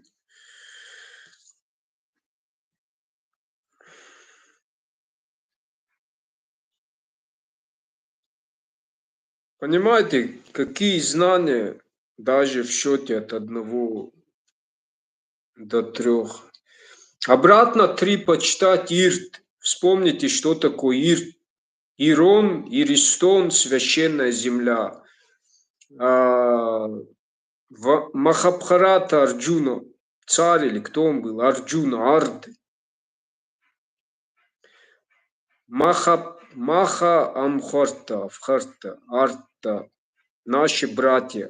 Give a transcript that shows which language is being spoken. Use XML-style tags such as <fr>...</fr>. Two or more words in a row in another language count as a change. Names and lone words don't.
<ru>Понимаете, какие знания даже в счете от 1 до 3. Обратно 3 почитать ирт. Вспомните, что такое ирт. Ирон, Иристон, священная земля. В Махабхарата Арджуна, царь или кто он был? Арджуна, Ард. Маха Амхарта, Арта, наши братья.</ru>